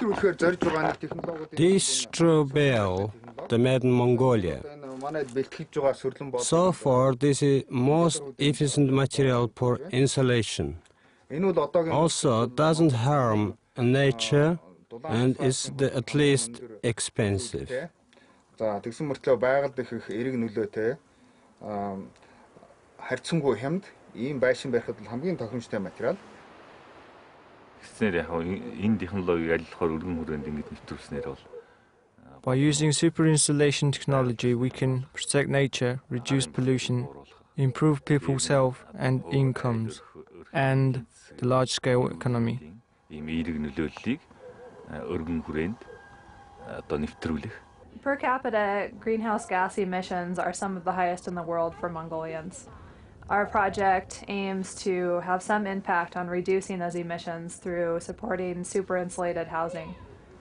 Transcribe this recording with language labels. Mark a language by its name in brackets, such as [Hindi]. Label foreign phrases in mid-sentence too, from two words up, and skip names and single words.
[English] This straw bale, the made in Mongolia. So far, this is most efficient material for insulation. Also, doesn't harm nature and is at least expensive. [Mongolian] тэгсэн мөртлөө байгаль дэх эрэг нөлөөтэй харьцангуй хямд ийм байшин барихад хамгийн тохиромжтой материал. Энэ технологиг ажиллахаар өргөн хүрээнд ингэж нэвтрүүлснээр бол [English] By using super insulation technology, we can protect nature, reduce pollution, improve people's health and incomes, and the large-scale economy. [Mongolian] Ийм эрэг нөлөөллийг өргөн хүрээнд одоо нэвтрүүлэх. [English] Per capita, greenhouse gas emissions are some of the highest in the world for Mongolians. Our project aims to have some impact on reducing those emissions through supporting super insulated housing.